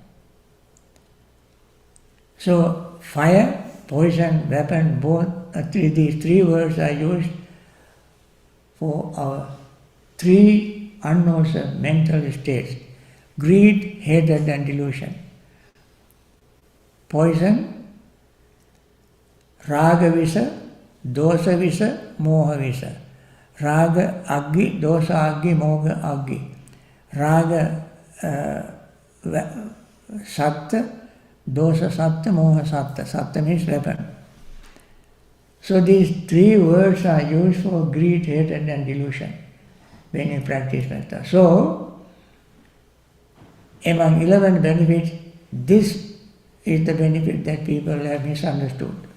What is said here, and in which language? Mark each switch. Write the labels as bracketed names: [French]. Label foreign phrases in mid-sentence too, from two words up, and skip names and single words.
[English] So, fire, poison, weapon, both these three words are used for our three unwholesome mental states: greed, hatred and delusion. [Pali] Poison, raga visa, dosa visa, moha visa. Raga aggi, dosa aggi, moha aggi. Raga satta, dosa satta, moha satta. [English] Satta means weapon. So these three words are used for greed, hatred and delusion when you practice metta. So, among 11 benefits, this is the benefit that people have misunderstood.